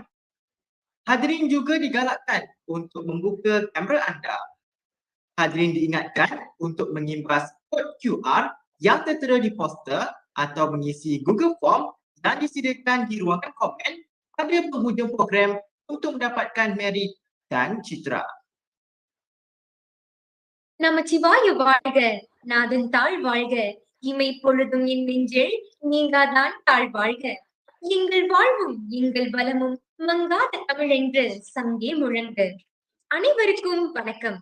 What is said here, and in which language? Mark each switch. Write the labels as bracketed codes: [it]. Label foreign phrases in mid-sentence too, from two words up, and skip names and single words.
[ms] Hadirin juga digalakkan untuk membuka kamera anda. Hadirin diingatkan untuk mengimbas kod QR yang tertera di poster atau mengisi Google Form yang disediakan di ruangan komen pada penghujung program untuk mendapatkan merit dan citra. [ta] நமச்சிவாய வாழ்க, நாதன் தாழ் வாழ்க, இமை பொழுதும் என் நெஞ்சில் நீங்காதான் தாழ் வாழ்க. எங்கள் வாழ்வும் எங்கள் பலமும் மங்காத தமிழென்று சங்கே முழங்கு. அனைவருக்கும் வணக்கம்.